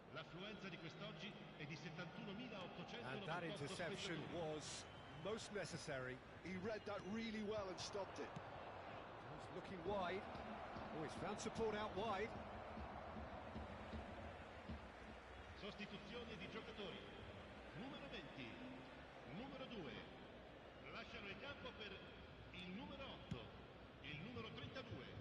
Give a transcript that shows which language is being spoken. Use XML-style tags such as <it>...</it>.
<it>L'affluenza di quest'oggi è di 71.898</it> <en>And that interception</en> <it>spettatori.</it> <en>was most necessary. He read that really well and stopped it. He's looking wide. Oh, he's found support out wide.</en> <it>Sostituzione di giocatori. Numero 20, numero 2. Lasciano il campo per il numero 8, il numero 32.</it>